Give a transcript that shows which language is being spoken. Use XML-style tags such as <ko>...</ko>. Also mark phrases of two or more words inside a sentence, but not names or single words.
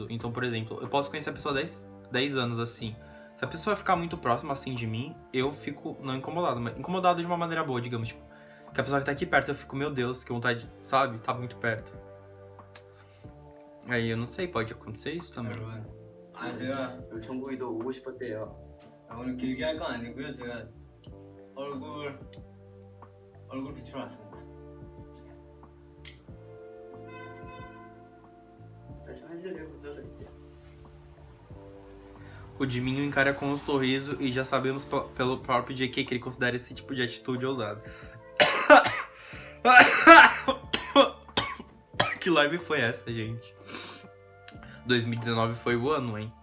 <pt>Então, por exemplo, eu posso conhecer a pessoa há 10 anos, assim. Se a pessoa ficar muito próxima, assim, de mim, eu fico não incomodado, mas incomodado de uma maneira boa, digamos, tipo, que a pessoa que tá aqui perto, eu fico, meu Deus, que vontade, sabe? Tá muito perto. Aí, eu não sei, pode acontecer isso também.</pt> <ko>여러분, 제가 정국이도 오고 싶었대요. 오늘 길게 할 건 아니고요. 제가 얼굴 비추러 왔습니다. 할 일을 묻어서 이제.</ko> <pt>O Jimin o encara com um sorriso e já sabemos pelo próprio JK que ele considera esse tipo de atitude ousada. Que live foi essa, gente? 2019 foi o ano, hein?</pt>